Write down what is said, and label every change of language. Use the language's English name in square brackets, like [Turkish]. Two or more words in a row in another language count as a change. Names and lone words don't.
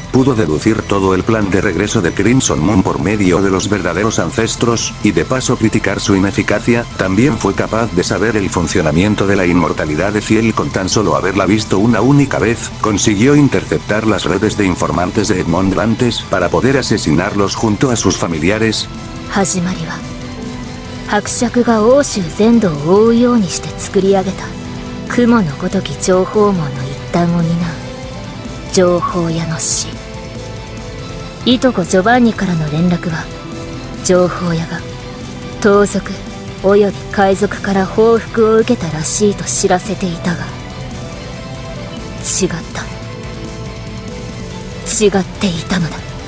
[Spanish] Pudo deducir todo el plan de regreso de Crimson Moon por medio de los verdaderos ancestros, y de paso criticar su ineficacia. También fue capaz de saber el funcionamiento de la inmortalidad de Ciel con tan solo haberla visto una única vez. Consiguió interceptar las redes de informantes de Edmond antes para poder asesinarlos junto a sus familiares. [Japanese] 始まりは伯爵が欧州全土を覆うようにして作り上げた雲のごとき情報網の一端を担う情報屋の死。いとこジョバンニからの連絡は情報屋が盗賊および海賊から報復を受けたらしいと知らせていたが、違っていたのだ。